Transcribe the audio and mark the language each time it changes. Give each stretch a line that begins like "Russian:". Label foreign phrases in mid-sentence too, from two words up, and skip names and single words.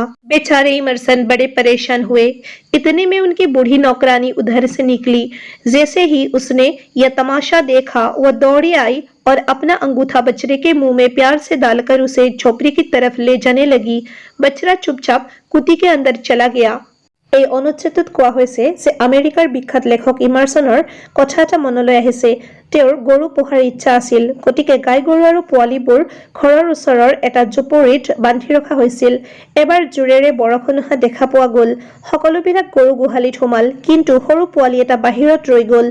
Hindi: बेचारे इमर्सन बड़े परेशान हुए। इतने में उनकी बूढ़ी नौकरानी उधर से निकली। जैसे ही उसने यह तमाशा देखा, वह दौड़ी आई और अपना अंगूठा बछड़े के मुंह में प्यार से डालकर उसे झोपड़ी की तरफ ले जाने लगी। बछड़ा चुपचाप कुटी के अंदर चला गया।
Assamese: এই অনুচ্ছেদত কোৱা হৈছে যে আমেৰিকাৰ বিখ্যাত লেখক ইমাৰছনৰ কথা এটা মনলৈ আহিছে। তেওঁৰ গৰু পোহাৰ ইচ্ছা আছিল, গতিকে গাই গৰু আৰু পোৱালিবোৰ ঘৰৰ ওচৰৰ এটা জুপুৰিত বান্ধি ৰখা হৈছিল। এবাৰ জোৰেৰে বৰষুণ অহা দেখা পোৱা গ'ল। সকলোবিলাক গৰু গোহালিত সোমাল, কিন্তু সৰু পোৱালি এটা বাহিৰত ৰৈ গ'ল।